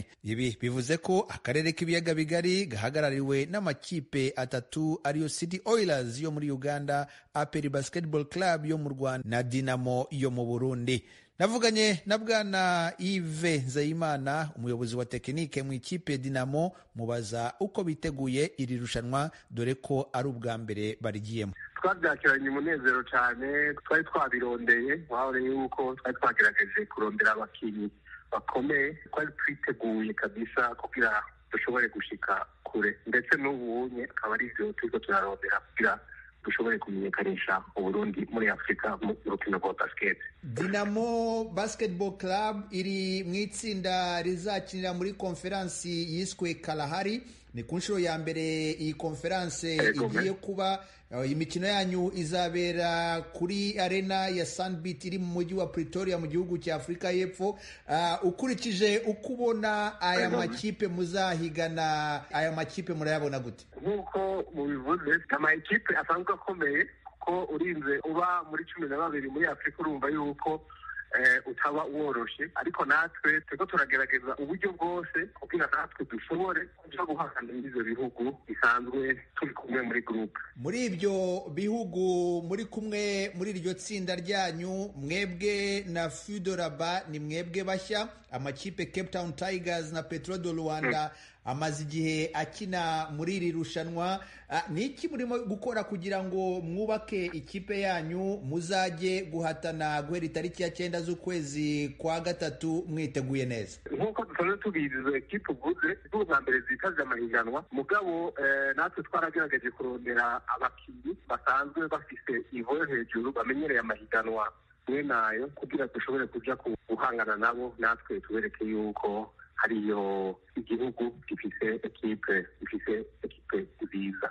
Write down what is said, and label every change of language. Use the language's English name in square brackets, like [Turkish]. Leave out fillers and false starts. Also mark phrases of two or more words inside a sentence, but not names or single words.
[Kinyarwanda] Ibi bivuze ko akarere k'ibiyaga bigari gahagarariwe n'amakipe 3 ariyo City Oilers yo muri Uganda, APR Basketball Club yo mu Rwanda na Dinamo yo mu Burundi. Navuganye na Bwana Yves Nzeyimana, umuyobozi wa tekinike mu ikipe Dinamo, mubaza uko biteguye iri rushanwa dore ko ari ubwa mbere barigiyemo. [Rundi] Twabyakiranye umunezero cyane, twari twabirondeye, wahure yuko twari twagerageje kurondera abakinnyi bakomeye, twari twiteguye kabisa kugira dushobore gushika kure, ndetse n'ubunye akaba ari byo turiko turarondera kugira dushobore kumenyekanisha Burundi muri Afurika mu rukino rwa basket. [Kinyarwanda] Dinamo Basketball Club iri mu itsinda rizakinira muri konferansi yiswe Kalahari. Ni ku nshuro ya mbere iyi konferanse igiye kuba. Imikino yanyu izabera kuri arena ya Sunbeat iri mu mujyi wa Pretoria mu gihugu cya Afurika y'Epfo. Ukurikije uko ubona aya makipe muzahigana, aya makipe murayabona gute? [Rundi] Nk'uko mubivuze, amakipe asanzwe akomeye kuko urinze uba muri 12 muri Afurika urumva yuko utaba woroshe, ariko natwe turiko turagerageza uburyo bwose kugira natwe dushobore kuja guhangana n'ivyo bihugu bisanzwe turi kumwe muri groupe. [Kinyarwanda] Muri ibyo bihugu muri kumwe muri iryo tsinda ryanyu, mwebwe na Fudoraba ni mwebwe bashya. Amakipe Cape Town Tigers na Petro do Rwanda amaze igihe akina muri iri rushanwa. Ni iki murimo gukora kugira ngo mwubake ikipe yanyu muzajye guhatana guhera itariki ya 9 z'ukwezi kwa gatatu mwiteguye neza? [Rundi] Nk'uko dusanzwe tubizi, ikipe uvuze za mbere zitaje amahiganwa, mugabo natwe twaragerageje kurondera abakinnyi basanzwe bafise ivo hejuru bamenyereye amahiganwa nayo kugira dushobore kuja guhangana nabo, natwe tubereke yuko hariyo igihugu gifise ekipe nziza kandi ishobora guseruka.